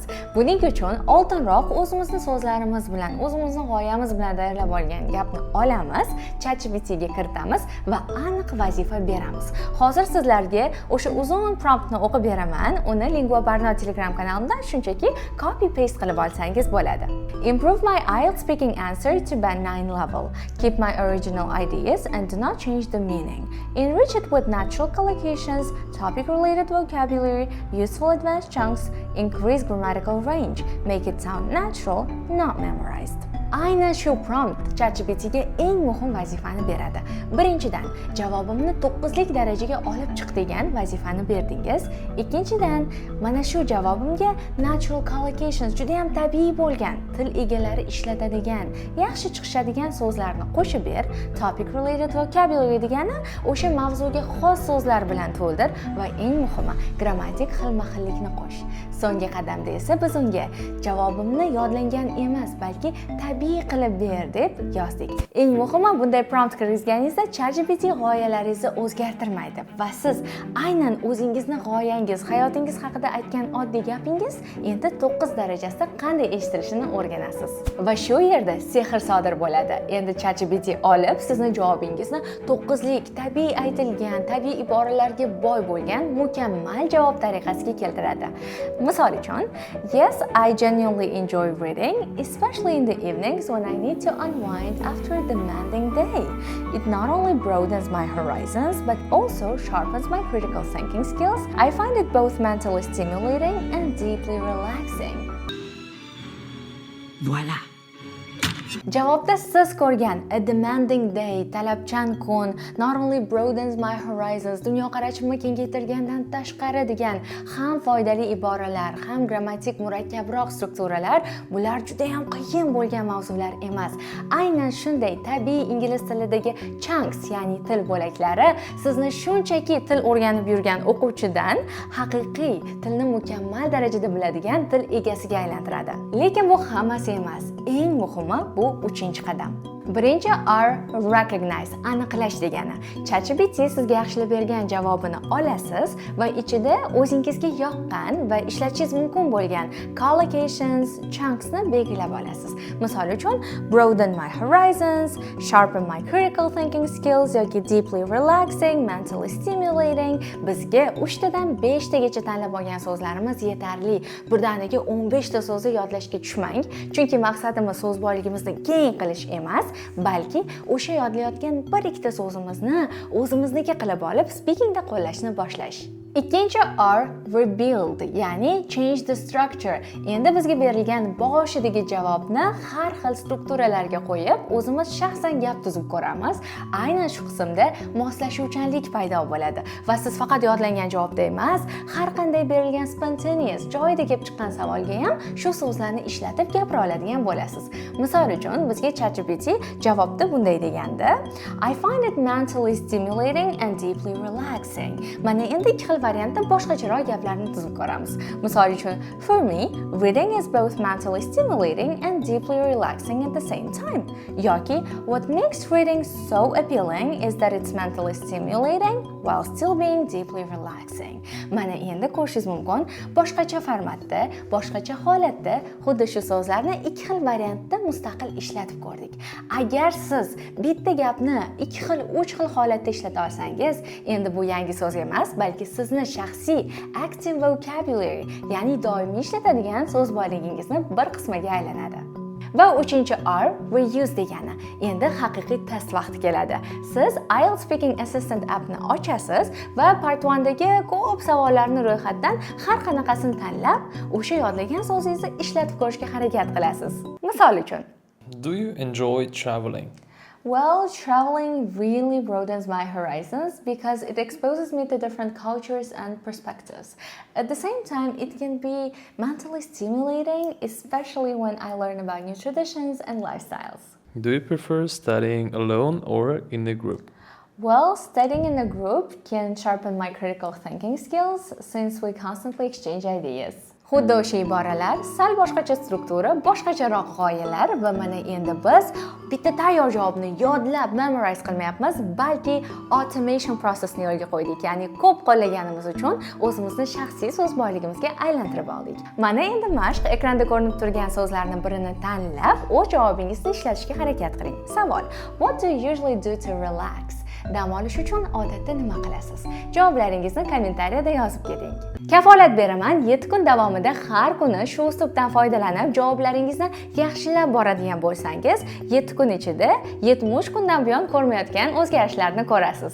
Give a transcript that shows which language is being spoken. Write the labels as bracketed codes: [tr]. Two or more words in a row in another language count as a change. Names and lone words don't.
[uz] Buning uchun oldinroq o'zimizni so'zlarimiz bilan, o'zimizni g'oyamiz bilan tayyorlab olgan gapni olamiz, ChatGPT ga kiritamiz va aniq vazifa beramiz. Hozir sizlarga o'sha uzun promptni o'qib beraman. Uni Lingua Barno Telegram kanalimdan shunchaki [en] copy paste [uz] qilib olsangiz bo'ladi. [en] Improve my IELTS speaking answer to band 9 level. Keep my original ideas and do not change the meaning. Enrich it with natural collocations, topic-related vocabulary, useful advanced chunks, increase grammatical range. Make it sound natural, not memorized. [uz] Aynan shu prompt ChatGPT ga eng muhim vazifani beradi. Birinchidan, javobimni 9 lik darajaga olib chiq degan vazifani berdingiz. Ikkinchidan, mana shu javobimga [en] natural collocations, [uz] juda ham tabiiy bo'lgan, til egalari ishlatadigan, yaxshi chiqishadigan so'zlarni qo'shib ber. [en] Topic related vocabulary [uz] degani o'sha mavzuga xos so'zlar bilan to'ldir va eng muhimi, grammatik xilma-xillikni qo'sh. So'nggi qadamda esa biz unga javobimni yodlangan emas, balki tabiiy qilib ber deb yozdik. Eng muhimi, bunday prompt kirgizganingizda ChatGPT g'oyalaringizni o'zgartirmaydi va siz aynan o'zingizni g'oyangiz, hayotingiz haqida aytgan oddiy gapingiz endi 9 darajasida qanday eshitilishini o'rganasiz. Va shu yerda sehr sodir bo'ladi. Endi ChatGPT olib sizni javobingizni 9 lik tabiiy aytilgan, tabiiy iboralarga boy bo'lgan mukammal javob tariqasiga keltiradi. Misol uchun, [en] yes, I genuinely enjoy reading, especially in the evenings when I need to unwind after a demanding day. It not only broadens my horizons, but also sharpens my critical thinking skills. I find it both mentally stimulating and deeply relaxing. Voila! [uz] Javobda siz ko'rgan [en] a demanding day, [uz] talabchan kun, [en] not only broadens my horizons, [uz] dunyoqarashimni kengaytirgandan tashqari degan ham foydali iboralar, ham grammatik murakkabroq strukturalar, bular juda ham qiyin bo'lgan mavzular emas. Aynan shunday tabiiy ingliz tilidagi chunks, ya'ni til bo'laklari sizni shunchaki til o'rganib yurgan o'quvchidan haqiqiy tilni mukammal darajada biladigan til egasiga aylantiradi. Lekin bu hammasi emas. Eng muhimi bu 3-qadam. Birinchi R, recognize, aniqlash degani. ChatGPT sizga yaxshilab bergan javobini olasiz va ichida o'zingizga yoqqan va ishlatishingiz mumkin bo'lgan collocations, chunksni belgilab olasiz. Misol uchun, [en] broaden my horizons, sharpen my critical thinking skills yoki deeply relaxing, mentally stimulating. [uz] Bizga 3 tadan 5 tagacha tanlab olgan so'zlarimiz yetarli. Birdaniga 15 ta so'zni yodlashga tushmang, chunki maqsadimiz so'z boyligimizni keng qilish emas, balki o'sha yodlayotgan bir ikkita so'zimizni o'zimizniki qilib olib, speakingda qo'llashni boshlash. Ikkinchi R rebuild, ya'ni [en] change the structure. [uz] Endi bizga berilgan boshidagi javobni har xil strukturalarga qo'yib, o'zimiz shaxsan gap tuzib ko'ramiz. Aynan shu qismda moslashuvchanlik paydo bo'ladi va siz faqat yodlangan javobda emas, har qanday berilgan spontaneous, joyida kelib chiqqan savolga ham shu so'zlarni ishlatib gapira oladigan bo'lasiz. Misol uchun, bizga ChatGPT javobda bunday deganda: [en] I find it mentally stimulating and deeply relaxing. [uz] Mana endi ikki xil variantda boshqacharoq gaplarni tuzib ko'ramiz. Misol uchun, [en] for me, reading is both mentally stimulating and deeply relaxing at the same time. Yoki, what makes reading so appealing is that it's mentally stimulating while still being deeply relaxing. [uz] Mana endi ko'rishingiz mumkin, boshqacha formatda, boshqacha holatda xuddi shu so'zlarni ikki xil variantda mustaqil ishlatib ko'rdik. Agar siz bitta gapni ikki xil, uch xil holatda ishlata olsangiz, endi bu yangi so'z emas, balki sizni shaxsiy [en] active vocabulary, [uz] ya'ni doimiy ishlatadigan so'z boyligingizni bir qismiga aylanadi. Va uchinchi R reuse degani. Endi haqiqiy test vaqti keladi. Siz IELTS Speaking Assistant appni ochasiz va Part 1dagi ko'p savollarni ro'yxatdan har qanaqasini tanlab, o'sha yodlagan so'zingizni ishlatib ko'rishga harakat qilasiz. Misol uchun, [en] Do you enjoy traveling? well, traveling really broadens my horizons because it exposes me to different cultures and perspectives. At the same time, it can be mentally stimulating, especially when I learn about new traditions and lifestyles. Do you prefer studying alone or in a group? Well, studying in a group can sharpen my critical thinking skills since we constantly exchange ideas. [uz] Xuddi o'sha iboralar, sal boshqacha struktura, boshqacharoq g'oyalar va mana endi biz bitta tayyor javobni yodlab memorize qilmayapmiz, balki [en] automation processni [uz] yo'lga qo'ydik. Ya'ni ko'p qo'llaganimiz uchun o'zimizni shaxsiy so'z boyligimizga aylantirib oldik. Mana endi mashq, ekranda ko'rinib turgan so'zlarning birini tanlab, o'z javobingizni ishlatishga harakat qiling. Savol: [en] What do you usually do to relax? [uz] Dam olish uchun odatda nima qilasiz? Javoblaringizni kommentariyada yozib keting. Kafolat beraman, 7 kun davomida har kuni shu uslubdan foydalanib, javoblaringizni yaxshilab boradigan bo'lsangiz, 7 kun ichida 70 kundan buyon ko'rmayotgan o'zgarishlarni ko'rasiz.